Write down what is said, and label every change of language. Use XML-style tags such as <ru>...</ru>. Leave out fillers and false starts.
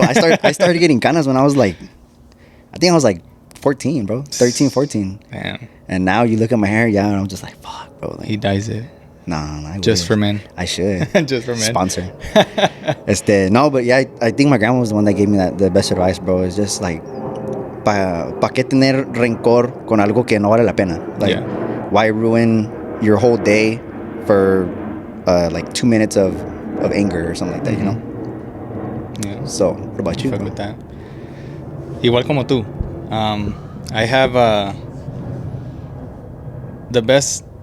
<en>I started getting canas when I was like, I think I was like 14, bro. 13, 14. Damn. And now you look at my hair, and I'm just like, fuck, bro. Like, he dyes it. Nah, just for men. I should. Just for men. Sponsor. No, but yeah, I think my grandma was the one that gave me the best advice, bro. It's just like,</en> <es>pa qué tener rencor con algo que no vale la pena?</es> <en>Like, why ruin your whole day for like 2 minutes of anger or something like that, you know? Yeah. So, what about you? Fuck with that.</en> <es>Igual como tú.</es> <en>I have the best.</en>